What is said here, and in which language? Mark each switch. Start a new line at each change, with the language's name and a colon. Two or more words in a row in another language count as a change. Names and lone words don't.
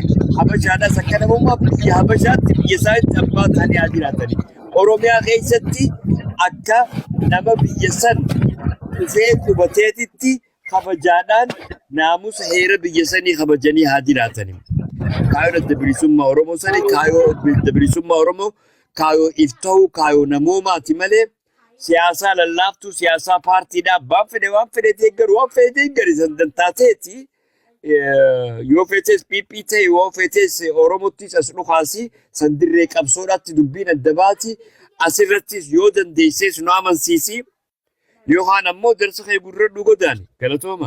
Oromo: Habashaadhaas akka namummaa biyya Habashaatti biyya isaanitti abbaa ta'anii haa jiraatanii. Oromiyaa keessatti akka nama biyya san dhufee qubateetitti kabajaadhaan naamusa heera biyya sanii kabajanii haa jiraatanii. Kaayoon adda bilisummaa Oromoo sanii kaayoo adda bilisummaa Oromoo kayo iftahu kayo namoomaati malee siyaasaa lallaaftuu siyaasaa paartiidhaa waan fedhe deeggaru sandantaateeti yoo feetes PP ta'e yoo feetes Oromottis as dhukaasi sandirree qabsoodhaatti dubbiin adda baati asirrattis yoo dandeesses nu amansiisi yookaan ammoo darsa kee gurradhu godaan galatooma.